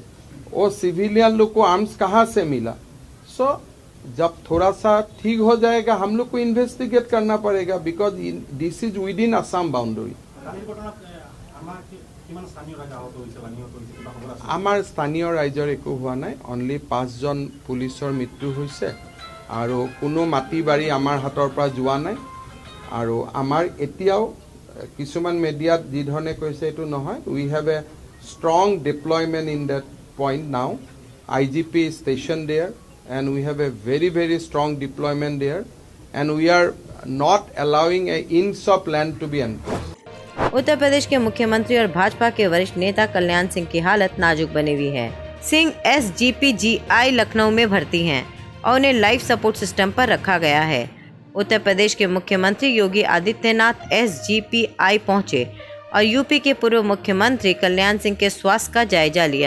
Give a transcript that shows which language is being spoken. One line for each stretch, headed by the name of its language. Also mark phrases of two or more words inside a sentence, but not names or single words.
Hindi: वो सिविलियन लोग को आर्म्स कहाँ से मिला? सो जब थोड़ा सा ठीक हो जाएगा हम लोग को इन्वेस्टिगेट करना पड़ेगा,
English: because this is within Assam boundary.
Assamese: আমাৰ স্থানীয় ৰাইজৰ একো হোৱা নাই, অনলি 5 জন পুলিচৰ মৃত্যু হৈছে আৰু কোনো মাটি বাৰী আমাৰ হাতৰ পৰা যোৱা নাই। আৰু আমাৰ এতিয়াও কিছুমান মিডিয়াত যি ধৰণে কৈছে এটো নহয়।
English: We have a strong deployment in that point now. IGP is stationed there and we have a very strong deployment there and we are not allowing an inch of land to be encroached.
Hindi: उत्तर प्रदेश के मुख्यमंत्री और भाजपा के वरिष्ठ नेता कल्याण सिंह की हालत नाजुक बनी हुई है। सिंह SGPGI लखनऊ में भर्ती हैं और उन्हें
English: life support system
Hindi: पर रखा गया है। उत्तर प्रदेश के मुख्यमंत्री योगी आदित्यनाथ SGPI पहुंचे और यूपी के पूर्व मुख्यमंत्री कल्याण सिंह के स्वास्थ्य का जायजा लिया।